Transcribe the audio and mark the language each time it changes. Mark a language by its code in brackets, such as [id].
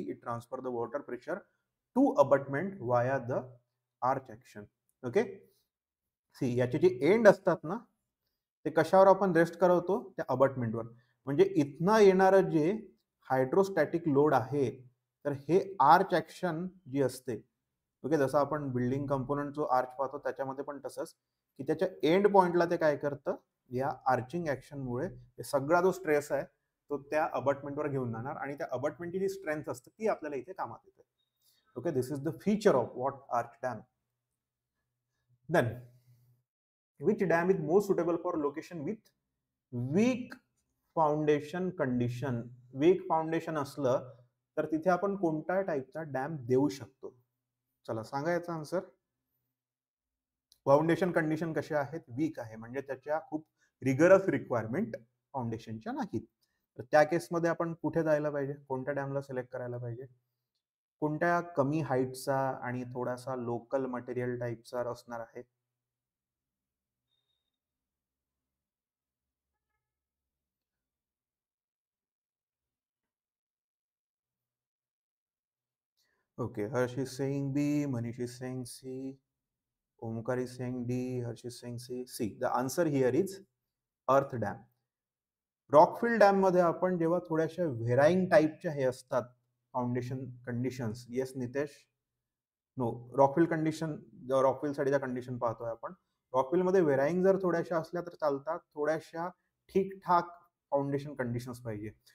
[en] It transfer the water pressure to abutment via the arch action. [mr] Okay, C याचे जे end असतात ना ते कशावर आपण रेस्ट करवतो? त्या अबटमेंटवर. म्हणजे इथनं येणारं जे हायड्रोस्टॅटिक लोड आहे तर हे आर्च ऍक्शन जी असते, ओके, जसं आपण बिल्डिंग कंपोनंट जो आर्च पाहतो त्याच्यामध्ये पण तसंच, की त्याच्या एंड पॉइंटला ते काय करतं, या आर्चिंग ऍक्शनमुळे सगळा जो स्ट्रेस आहे तो त्या अबटमेंटवर घेऊन जाणार आणि त्या अबटमेंटची जी स्ट्रेंथ असते ती आपल्याला इथे कामात येते. [en] Okay, this is the feature of what arch dam. Then which dam is most suitable for location with weak foundation condition? [mr] Weak foundation असलं तर तिथे आपण कोणत्या टाईपचा डॅम देऊ शकतो? चला सांगा याचा आन्सर. फाउंडेशन कंडिशन कशा आहेत? वीक आहे, म्हणजे त्याच्या खूप रिगरस रिक्वायरमेंट फाउंडेशनच्या नाहीत. तर त्या केसमध्ये आपण कुठे जायला पाहिजे? कोणत्या डॅमला सिलेक्ट करायला पाहिजे? कोणत्या कमी हाईटचा आणि थोडासा लोकल मटेरियल टाईपचा असणार आहे? [en] Okay, Harsh is saying B, Manish is saying C, Omkar is saying D, Harsh is saying C. C. The answer here is earth dam. [mr] रॉकफिल डॅम मध्ये आपण जेव्हा थोड्याशा व्हेराईंग टाईपच्या हे असतात foundation conditions, yes Nitesh? No, rockfill condition, rockfill साठीच्या condition पाहतोय आपण. रॉकफिल मध्ये व्हेराईंग जर थोड्याशा असल्या तर चालतात, थोड्याशा ठीकठाक फाउंडेशन कंडिशन्स पाहिजे.